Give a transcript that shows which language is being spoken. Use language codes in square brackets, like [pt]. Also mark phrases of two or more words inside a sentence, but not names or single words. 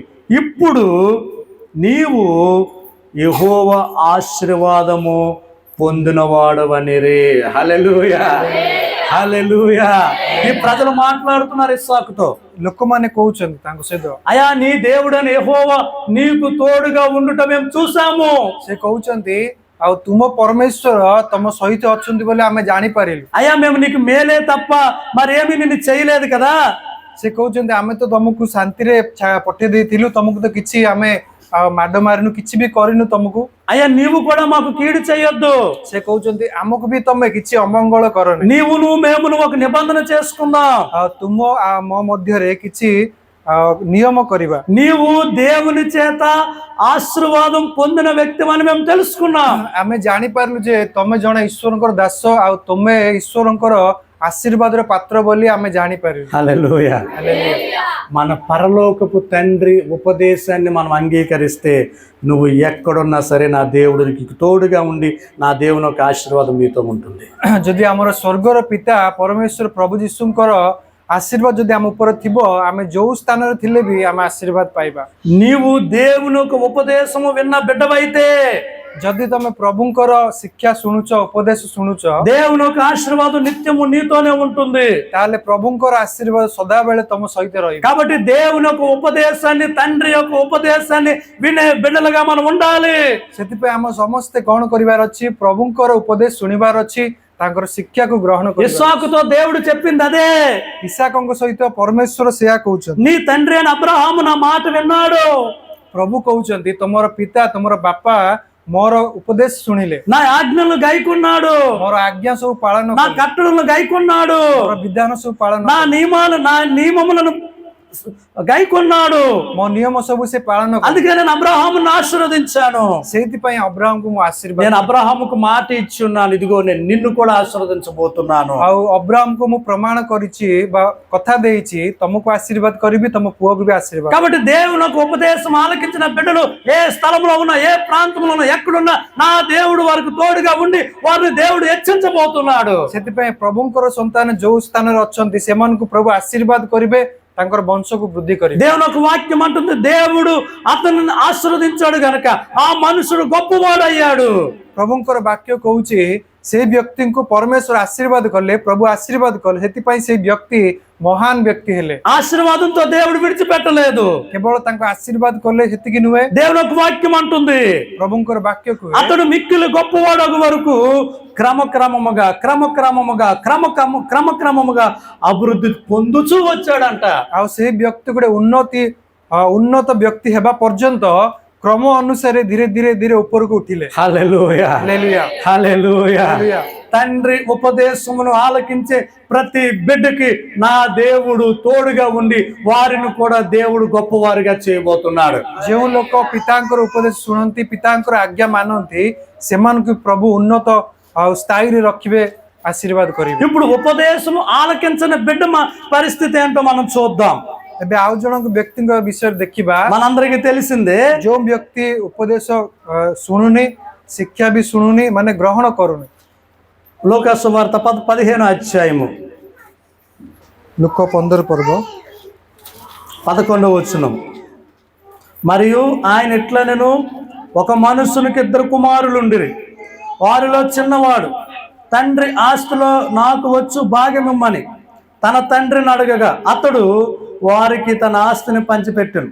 [te] ఇప్పుడు నీవు యెహోవా ఆశీర్వాదము పొందినవాడవనిరే. హల్లెలూయా, హల్లెలూయా. ఈ ప్రజలు మాట్లాడుతున్నారు ఇస్సాకుతో. [or] ଲୋକମାନେ କହୁଛନ୍ତି ତାଙ୍କ ସହିତ, [te] అయా నీ దేవుడని యెహోవా నీకు తోడుగా ఉండుట మేము చూసాము. [or] ସେ କହୁଛନ୍ତି, ଆଉ ତୁମ ପରମେଶ୍ୱର ତମ ସହିତ ଅଛନ୍ତି ବୋଲି ଆମେ ଜାଣିପାରିଲୁ। [te] అయ్యా మేము నీకు మేలే తప్ప మరేమి నిన్ను చేయలేదు కదా. [or] ସେ କହୁଛନ୍ତି, ଆମେ ତ ତମକୁ ଶାନ୍ତିରେ ପଠେଇ ଦେଇଥିଲୁ, ତମକୁ ତ କିଛି ଆମେ ମାଡ ମାରିନୁ, କିଛି ବି କରିନୁ ତମକୁ। [te] అయ్యా నీవు కూడా మాకు కీడు చేయొద్దు. [or] ସେ କହୁଛନ୍ତି, ଆମକୁ ବି ତମେ କିଛି ଅମଙ୍ଗଳ କରନି, [te] నీవును మేమును ఒక నిబంధన చేసుకుందాం, [or] ଆଉ ତୁମ ମୋ ମଧ୍ୟରେ କିଛି నియమ କରିବା। [te] నీవు దేవుని చేత ఆశీర్వాదం పొందిన వ్యక్తి అని మేము తెలుసుకున్నాం। [or] ଆମେ ଜାଣିପାରିଲୁ ଯେ ତମେ ଜଣେ ଈଶ୍ୱରଙ୍କର ଦାସ, ଆଉ ତମେ ଈଶ୍ୱରଙ୍କର ఆశీర్వాదର పాత్ర ବୋଲି ଆମେ ଜାଣିପାରିଲୁ। [te] హల్లెలూయా, మన పరలోకపు తండ్రి ఉపదేశాన్ని మనం అంగీకరిస్తే నువ్వు ఎక్కడున్నా సరే నా దేవుడు నీకు తోడుగా ఉండి నా దేవుని యొక్క ఆశీర్వాదం మీతో ఉంటుంది। [or] ଯଦି ଆମର ସ୍ୱର୍ଗର ପିତା ପରମେଶ୍ୱର ପ୍ରଭୁ ଯୀଶୁଙ୍କର ఆశీర్వాଦ ଯଦି ଆମ ଉପରେ ଥିବ, ଆମେ ଯୋଉ ସ୍ଥାନରେ ଥିଲେ ବି ଆମେ ఆశీర్వాଦ ପାଇବା। [te] నీవు దేవుని యొక్క ఉపదేశము విన్న బిడ్డవైతే, [or] ଯଦି ତମେ ପ୍ରଭୁଙ୍କର ଶିକ୍ଷା ଶୁଣୁଛ ଉପଦେଶ ଶୁଣୁଛ [te] దేవుని యొక్క ఆశీర్వాదం నిత్యము నీతోనే ఉంటుంది. [or] ତାହେଲେ ପ୍ରଭୁଙ୍କର ଆଶୀର୍ବାଦ ସଦାବେଳେ ତମ ସହିତ ରହିବ। [te] కాబట్టి దేవుని యొక్క ఉపదేశాన్ని, తండ్రి యొక్క ఉపదేశాన్ని వినే బిడ్డలుగా మనం ఉండాలి. [or] ସେଥିପାଇଁ ଆମ ସମସ୍ତେ କଣ କରିବାର ଅଛି? ପ୍ରଭୁଙ୍କର ଉପଦେଶ ଶୁଣିବାର ଅଛି, ତାଙ୍କର ଶିକ୍ଷାକୁ ଗ୍ରହଣ କରିବାର। [te] ఇస్సాకుతో దేవుడు చెప్పింది అదే. [or] ଇସାକଙ୍କ ସହିତ ପରମେଶ୍ୱର ସେୟା କହୁଛନ୍ତି। [te] నీ తండ్రి అయిన అబ్రహాము నా మాట విన్నాడు. [or] ପ୍ରଭୁ କହୁଛନ୍ତି ତମର ପିତା ତମର ବାପା ମୋର ଉପଦେଶ ଶୁଣିଲେ, [te] నా ఆజ్ఞలను గైకొన్నాడు, [or] ମୋର ଆଜ୍ଞା ସବୁ ପାଳନ [te] నా [or] କଲେ, [te] కట్టడలను గైకొన్నాడు, [or] ମୋର ବିଧାନ ସବୁ ପାଳନ [te] నా నియమములను గైకొన్నాడు. [or] ମୋ ନିୟମ ସବୁ ସେ ପାଳନ କଲେ। [te] అందుకే నేను అబ్రహామును ఆశీర్వదించాను. [or] ସେଇଥିପାଇଁ ଅବ୍ରାହମକୁ ମୁଁ ଆଶୀର୍ବାଦ [te] నేను అబ్రహాముకు మాట ఇచ్చి ఉన్నాను, ఇదిగో నేను నిన్ను కూడా ఆశీర్వదించబోతున్నాను. [or] ଆଉ ଅବ୍ରାହମକୁ ମୁଁ ପ୍ରମାଣ କରିଛି ବା କଥା ଦେଇଛି, ତମକୁ ଆଶୀର୍ବାଦ କରିବି, ତମ ପୁଅକୁ ବି ଆଶୀର୍ବାଦ। [te] కాబట్టి దేవుని యొక్క ఉపదేశం ఆలకించిన బిడ్డలు ఏ స్థలంలో ఉన్నా, ఏ ప్రాంతంలో ఉన్నా, ఎక్కడున్నా నా దేవుడు వారికి తోడుగా ఉండి వారిని దేవుడు హెచ్చించబోతున్నాడు. [or] ସେଥିପାଇଁ ପ୍ରଭୁଙ୍କର ସନ୍ତାନ ଯୋଉ ସ୍ଥାନରେ ଅଛନ୍ତି ସେମାନଙ୍କୁ ପ୍ରଭୁ ଆଶୀର୍ବାଦ କରିବେ, ତାଙ୍କର ବଂଶକୁ ବୃద్ధି କରିବେ। [te] దేవుని యొక్క వాక్యం అంటుంది, దేవుడు అతనిని ఆశీర్వదించాడు గనక ఆ మనుషుడు గొప్పవాడయ్యాడు. [or] ପ୍ରଭୁଙ୍କର ବାକ୍ୟ କହୁଛି ସେଇ ବ୍ୟକ୍ତିଙ୍କୁ ପରମେଶ୍ୱର ଆଶୀର୍ବାଦ କଲେ, ପ୍ରଭୁ ଆଶୀର୍ବାଦ କଲେ, ସେଥିପାଇଁ ସେଇ ବ୍ୟକ୍ତି ମହାନ ବ୍ୟକ୍ତି ହେଲେ। [te] ఆశీర్వాదంతో దేవుడు విడిచిపెట్టలేదు. [or] କେବଳ ତାଙ୍କୁ ଆଶୀର୍ବାଦ కଲେ ସେତିକି ନୁହେଁ, [te] దేవుని యొక్క వాక్యం అంటుంది [or] ପ୍ରଭୁଙ୍କର ବାକ୍ୟ କୁହେ [te] అతడు మిక్కిలి గొప్పవాడగు వరకు క్రమక్రమముగా అభివృద్ధి పొందుచూ వచ్చాడంట. [or] ଆଉ ସେଇ ବ୍ୟକ୍ତି ଗୋଟେ ଉନ୍ନତ ବ୍ୟକ୍ତି ହେବା ପର୍ଯ୍ୟନ୍ତ କ୍ରମ ଅନୁସାରେ ଧୀରେ ଧୀରେ ଧୀରେ ଉପରକୁ ଉଠିଲେ। [te] హల్లెలూయా, హల్లెలూయా, హల్లెలూయా. హల్లెలూయా। తండ్రి ఉపదేశమును ఆలకించే ప్రతి బిడ్డకి నా దేవుడు తోడుగా ఉండి వారిని కూడా దేవుడు గొప్పవారిగా చేయబోతున్నాడు. [or] ଯେଉଁ ଲୋକ ପିତାଙ୍କର ଉପଦେଶ ଶୁଣନ୍ତି, ପିତାଙ୍କର ଆଜ୍ଞା ମାନନ୍ତି, ସେମାନଙ୍କୁ ପ୍ରଭୁ ଉନ୍ନତ ଆଉ ସ୍ଥାୟୀରେ ରଖିବେ, ଆଶୀର୍ବାଦ କରିବେ। [te] ఇప్పుడు ఉపదేశము ఆలకించని బిడ్డ పరిస్థితి ఏంటో మనం చూద్దాం. [or] ଏବେ ଆଉ ଜଣଙ୍କ ବ୍ୟକ୍ତିଙ୍କ ବିଷୟରେ ଦେଖିବା। [te] మనందరికీ తెలిసిందే, [or] ଯୋଉ ବ୍ୟକ୍ତି ଉପଦେଶ ଶୁଣୁନି, ଶିକ୍ଷା ବି ଶୁଣୁନି, ମାନେ ଗ୍ରହଣ କରୁନି। [te] లూకాసు వార్త 15వ అధ్యాయము [or] ଲୁକ 15 ପର୍ବ [te] 11వ వచనం. మరియు ఆయన ఎట్లనెను, ఒక మనుషునికి 2 కుమారులుండిరి. వారిలో చిన్నవాడు తండ్రి ఆస్తిలో నాకు వచ్చు భాగ్యమిమ్మని తన తండ్రిని అడగగా అతడు వారికి తన ఆస్తిని పంచిపెట్టెను.